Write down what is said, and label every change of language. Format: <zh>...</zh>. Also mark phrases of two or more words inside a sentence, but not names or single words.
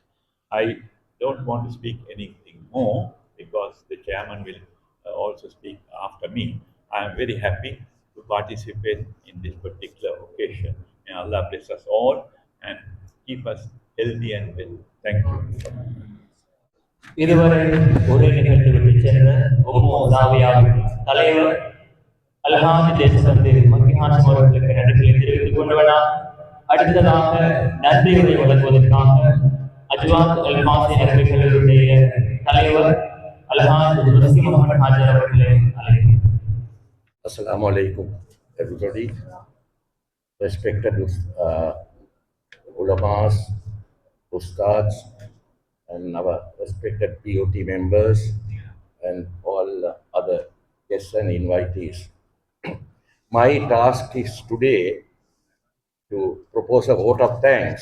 <en>I don't want to speak anything more because the chairman will also speak after me. I am very happy to participate in this particular occasion. May Allah bless us all and keep us healthy and well. Thank you.</en> <ta>இதுவரை உரை நிகழ்த்தி விட்டு சென்ற ஜாவியாவின் தலைவர் அல்ஹாஜ் தேசபந்து மக்கி ஹாஷிம் அவர்களுக்கு நன்றிகளை தெரிவித்துக் கொண்டவனா அடுத்ததாக நன்றிகளை வழங்குவதற்காக அஜ்வாத் அல்மாசி அரபிக் கல்லூரியுடைய தலைவர் அல்ஹாஜ் நுஸ்கி முகமது ஹாஜர் அவர்களை அழைக்கிறேன்.</ta> <ar>السلام عليكم,</ar> <en>everybody. Respected ulamas, ustads, and our respected POT members, and all other guests and invitees. My task is today to propose a vote of thanks.</en>